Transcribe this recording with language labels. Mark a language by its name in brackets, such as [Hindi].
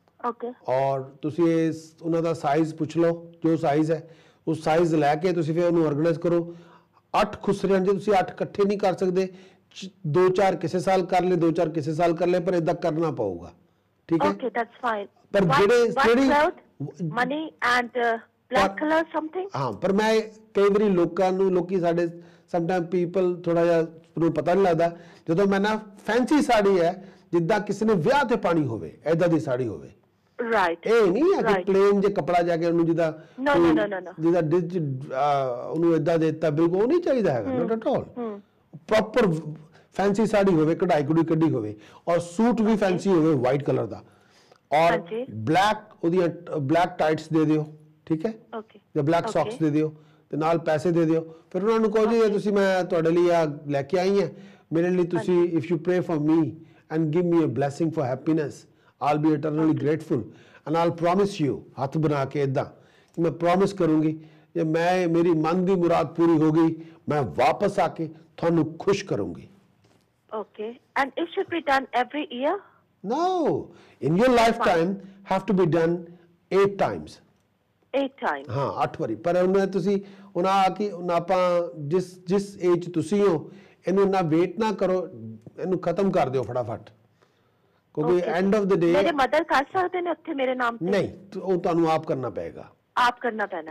[English] Okay. [Punjabi] ਔਰ ਤੁਸੀਂ ਉਹਨਾਂ ਦਾ ਸਾਈਜ਼ ਪੁੱਛ ਲਓ, ਜੋ ਸਾਈਜ਼ ਹੈ ਉਸ ਸਾਈਜ਼ ਲੈ ਕੇ ਤੁਸੀਂ ਫਿਰ ਉਹਨੂੰ ਆਰਗੇਨਾਈਜ਼ ਕਰੋ। 8 ਖੁਸਰਿਆਂ ਜੇ ਤੁਸੀਂ 8 ਇਕੱਠੇ ਨਹੀਂ ਕਰ ਸਕਦੇ, 2-4 ਕਿਸੇ ਸਾਲ ਕਰ ਲਏ, 2-4 ਕਿਸੇ ਸਾਲ ਕਰ ਲਏ, ਪਰ ਇਦਾਂ ਕਰਨਾ ਪਊਗਾ, ਠੀਕ ਹੈ? [English] Okay, that's fine. [Punjabi] ਪਰ [English] White cloth, money and black color something? [Punjabi] ਹਾਂ, ਪਰ ਮੈਂ ਕਈ ਵਾਰੀ ਲੋਕੀ ਸਾਡੇ ਸਮਟਾਈਮ ਪੀਪਲ ਥੋੜਾ ਜਿਹਾ ਨੂੰ ਪਤਾ ਨਹੀਂ ਲੱਗਦਾ, ਜਦੋਂ ਮੈਂ ਨਾ ਫੈਂਸੀ ਸਾੜੀ ਹੈ ਜਿੱਦਾਂ ਕਿਸੇ ਨੇ ਵਿਆਹ ਤੇ ਪਾਣੀ ਹੋਵੇ, ਐਦਾਂ ਦੀ ਸਾੜੀ ਹੋਵੇ। [English] Right. [Punjabi] ਇਹ ਨਹੀਂ ਹੈ ਕਿ [English] Right. [Punjabi] ਪਲੇਨ ਜੇ ਕਪੜਾ ਜਾ ਕੇ ਉਹਨੂੰ ਜਿੱਦਾਂ [English] No. [Punjabi] ਜਿਹਦਾ ਡਿਜ ਉਹਨੂੰ ਇਦਾਂ ਦੇ ਦਿੱਤਾ, ਬਿਲਕੁਲ ਉਹ ਨਹੀਂ ਚਾਹੀਦਾ ਹੈਗਾ, [English] Not at all. [Punjabi] Proper fancy sari ਹੋਵੇ, ਕਢਾਈ ਕਢੂਈ ਕੱਢੀ ਹੋਵੇ, ਔਰ ਸੂਟ ਵੀ ਫੈਂਸੀ ਹੋਵੇ ਵਾਈਟ ਕਲਰ ਦਾ, ਔਰ ਹਾਂਜੀ। ਬਲੈਕ ਉਹਦੀਆਂ ਬਲੈਕ ਟਾਈਟਸ ਦੇ ਦਿਓ, ਠੀਕ ਹੈ? [English] Okay. [Punjabi] ਜਾਂ ਬਲੈਕ [English] Okay. [Punjabi] ਸੌਕਸ ਦੇ ਦਿਓ ਤੇ ਨਾਲ ਪੈਸੇ ਦੇ ਦਿਓ। ਫਿਰ ਉਹਨਾਂ ਨੂੰ ਕਹੋ ਜੀ ਇਹ ਤੁਸੀਂ ਮੈਂ ਤੁਹਾਡੇ ਲਈ ਆ ਲੈ ਕੇ ਆਈ ਹਾਂ, ਮੇਰੇ ਲਈ ਤੁਸੀਂ [English] if you pray for me and give me a blessing for happiness, I'll be eternally grateful and I'll promise you, [Punjabi] ਹੱਥ ਬਣਾ ਕੇ ਇਦਾਂ ਕਿ ਮੈਂ ਪ੍ਰੋਮਿਸ ਕਰੂੰਗੀ ਜੇ ਮੇਰੀ ਮਨ ਦੀ ਮੁਰਾਦ ਪੂਰੀ ਹੋ ਗਈ, ਮੈਂ ਵਾਪਸ ਆ ਕੇ ਤੁਹਾਨੂੰ ਖੁਸ਼ ਕਰੂੰਗੀ। [English] Okay. And it should be done every year? No, in your lifetime have to be done 8 times. 8 times. [Punjabi] ਹਾਂ 8 ਵਾਰੀ, ਪਰ ਉਹਨਾਂ ਤੁਸੀਂ ਉਹਨਾਂ ਆ ਕਿ ਉਹਨਾਂ ਆਪਾਂ ਜਿਸ ਏਜ ਤੁਸੀਂ ਹੋ ਇਹਨੂੰ ਨਾ ਵੇਟ ਨਾ ਕਰੋ, ਇਹਨੂੰ ਖਤਮ ਕਰ ਦਿਓ ਫਟਾਫਟ, ਕਿਉਂਕਿ [English] end of the day [Punjabi] ਮੇਰੇ ਮਦਰ ਕਰ ਸਕਦੇ ਨੇ ਉੱਥੇ ਮੇਰੇ ਨਾਮ ਤੇ? ਨਹੀਂ, ਉਹ ਤੁਹਾਨੂੰ ਆਪ ਕਰਨਾ ਪਏਗਾ। ਆਪ ਕਰਨਾ ਪੈਣਾ?